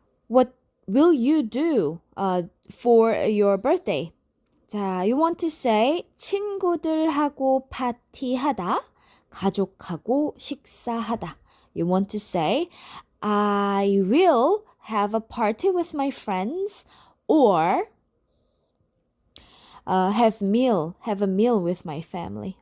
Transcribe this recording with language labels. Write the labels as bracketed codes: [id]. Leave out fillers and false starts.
[en] What will you do for your birthday? [ko] 자, [en] you want to say [ko] 친구들하고 파티하다, 가족하고 식사하다. [en] You want to say I will have a party with my friends or have a meal with my family.